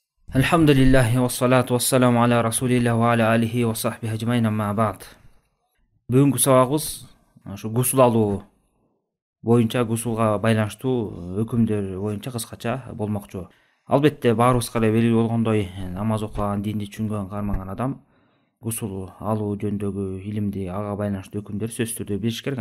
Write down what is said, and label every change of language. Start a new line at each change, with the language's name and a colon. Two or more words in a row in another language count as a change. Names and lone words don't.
Arabic: الحمد لله والصلاة والسلام على رسول الله وعلى آله وصحبه أجمعين أما بعد.
Kyrgyz: Бүгүнкү сабагыбыз ошо гусул алуу боюнча, гусулга байланыштуу өкүмдөр боюнча кыскача болмокчу. Албетте баарыбызга эле белгилүү болгондой, намаз окуган, динди түшүнгөн, кармаган адам гусул алуу жөнүндөгү илимди, ага байланыштуу өкүмдөрдү сөзсүз түрдө билиш керек.